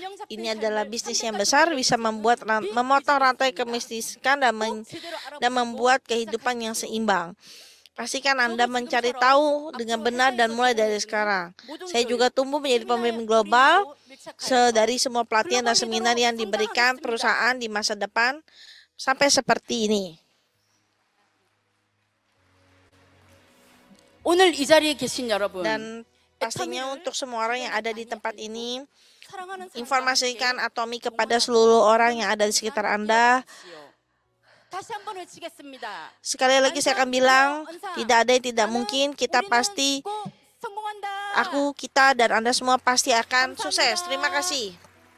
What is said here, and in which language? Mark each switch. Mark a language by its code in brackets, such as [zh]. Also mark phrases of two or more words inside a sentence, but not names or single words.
[id] Ini adalah bisnis yang besar, bisa memotong rantai kemiskinan dan membuat kehidupan yang seimbang. Pastikan Anda mencari tahu dengan benar dan mulai dari sekarang. Saya juga tumbuh menjadi pemimpin global dari semua pelatihan dan seminar yang diberikan perusahaan di masa depan sampai seperti ini. [ko] 오늘 이 자리에 계신 여러분, [id] Dan pastinya untuk semua orang yang ada di tempat ini, informasikan Atomi kepada seluruh orang yang ada di sekitar Anda. [ko] 다시 한번 외치겠습니다. [id] Sekali lagi saya akan bilang, tidak ada yang tidak mungkin. Kita pasti, [ko] 성공한다. [id] aku, kita, dan Anda semua pasti akan sukses. Terima kasih.